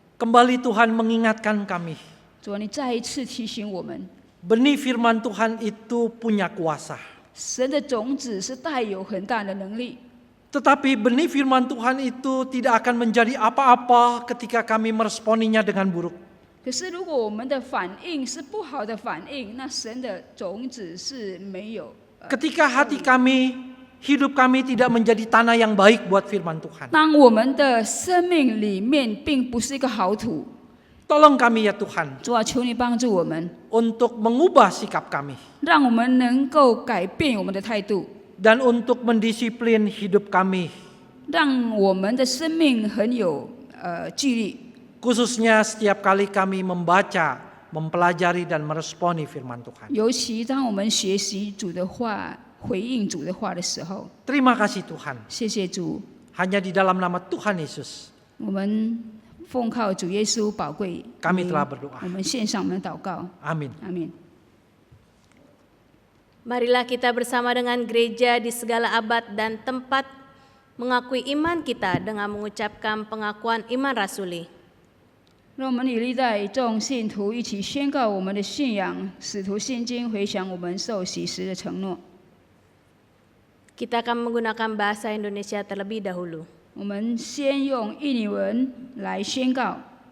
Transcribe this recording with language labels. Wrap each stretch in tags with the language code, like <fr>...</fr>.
<id>Kembali Tuhan mengingatkan kami.</id> <zh>主，你再一次提醒我们，</zh> <id>Benih firman Tuhan itu punya kuasa.</id> <zh>神的种子是带有很大的能力，</zh> <id>Tetapi benih firman Tuhan itu tidak akan menjadi apa-apa ketika kami meresponinya dengan buruk.</id> <zh>可是如果我们的反应是不好的反应，那神的种子是没有。</zh> <id>Ketika hati kami, hidup kami tidak menjadi tanah yang baik buat firman Tuhan.</id> <zh>当我们的生命里面并不是一个好土，</zh> <id>Tolong kami ya Tuhan</id> <zh>主啊，求你帮助我们，</zh> <id>untuk mengubah sikap kami</id> <zh>让我们能够改变我们的态度，</zh> <id>dan untuk mendisiplin hidup kami,</id> <zh>让我们的生命很有纪律。</zh> <id>khususnya setiap kali kami membaca, mempelajari dan meresponi firman Tuhan.</id> <zh>尤其当我们学习主的话、回应主的话的时候，</zh> <id>Terima kasih Tuhan.</id> <zh>谢谢主，</zh> <id>Hanya di dalam nama Tuhan Yesus</id> <zh>我们奉靠主耶稣宝贵</zh> <id>kami</id> <zh>名</zh> <id>telah berdoa.</id> <zh>我们献上我们的祷告，</zh> <id>Amin.</id> <zh>阿门。</zh> <id>Marilah kita bersama dengan gereja di segala abad dan tempat mengakui iman kita dengan mengucapkan pengakuan iman rasuli.</id> <zh>让我们与历代众信徒一起宣告我们的信仰，使徒信经回想我们受洗时的承诺。</zh> <id>Kita akan menggunakan bahasa Indonesia terlebih dahulu.</id> <zh>我们先用印尼文来宣告。</zh>